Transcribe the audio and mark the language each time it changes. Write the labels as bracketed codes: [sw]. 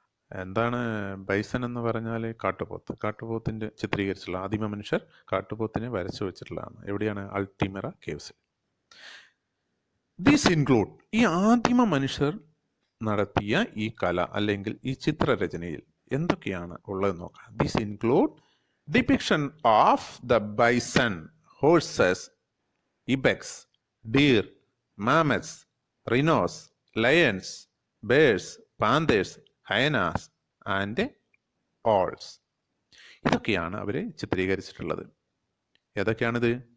[ml] എന്താണ് ബൈസൺ എന്ന് പറഞ്ഞാൽ? കാട്ടുപോത്തിൻ്റെ ചിത്രീകരിച്ചിട്ടുള്ള, ആദിമ മനുഷ്യർ കാട്ടുപോത്തിനെ വരച്ചു വെച്ചിട്ടുള്ളതാണ്. എവിടെയാണ്? അൾട്ടിമിറ കേവ്സിൽ. [en] this include, [ml] ഈ ആദിമ മനുഷ്യർ നടത്തിയ ഈ കല അല്ലെങ്കിൽ ഈ ചിത്രരചനയിൽ എന്തൊക്കെയാണ് ഉള്ളത് നോക്കാം. This include [en] depiction of the bison, horses, ibex, deer, mammoths, rhinos, lions, bears, panthers, hyenas and owls. [ml] ഇതൊക്കെയാണ് അവർ ചിത്രീകരിച്ചിട്ടുള്ളത്. ഏതൊക്കെയാണിത്?